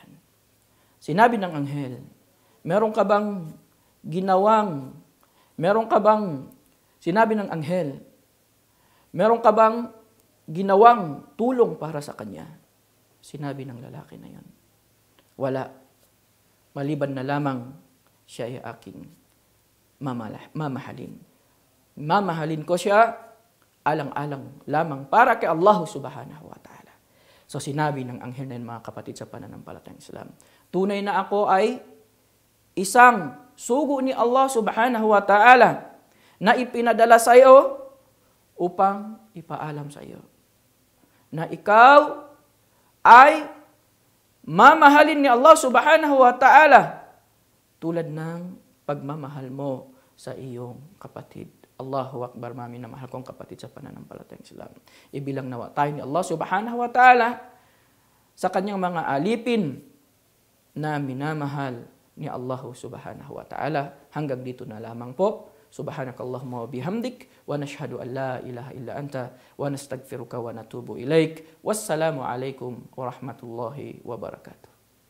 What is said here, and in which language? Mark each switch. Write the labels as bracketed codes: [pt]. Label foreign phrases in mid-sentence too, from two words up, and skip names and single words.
[tl] Sinabi ng anghel, sinabi ng anghel, meron ka bang ginawang tulong para sa kanya? Sinabi ng lalaki na yun, wala. Maliban na lamang siya ay aking mamahalin. mamahalin ko siya alang-alang lamang para kay [ar] الله سبحانه وتعالى. [tl] So sinabi ng anghel na yun, mga kapatid sa pananampalatayang Islam, tunay na ako ay isang sugo ni [ar] الله سبحانه وتعالى [tl] na ipinadala sa iyo upang ipaalam sa iyo na ikaw ay mamahalin ni [ar] الله سبحانه وتعالى [tl] tulad ng pagmamahal mo sa iyong kapatid. [ar] الله أكبر, [tl] mami na mahal kong kapatid sa pananampalatayang Islam. Ibilang nawa tayo ni [ar] الله سبحانه وتعالى [tl] sa kanyang mga alipin na minamahal ni [ar] الله سبحانه وتعالى. [tl] Hanggang dito na lamang po. [ar] سبحانك اللهم وبحمدك ونشهد أن لا إله إلا أنت ونستغفرك ونتوب إليك. والسلام عليكم ورحمة الله وبركاته.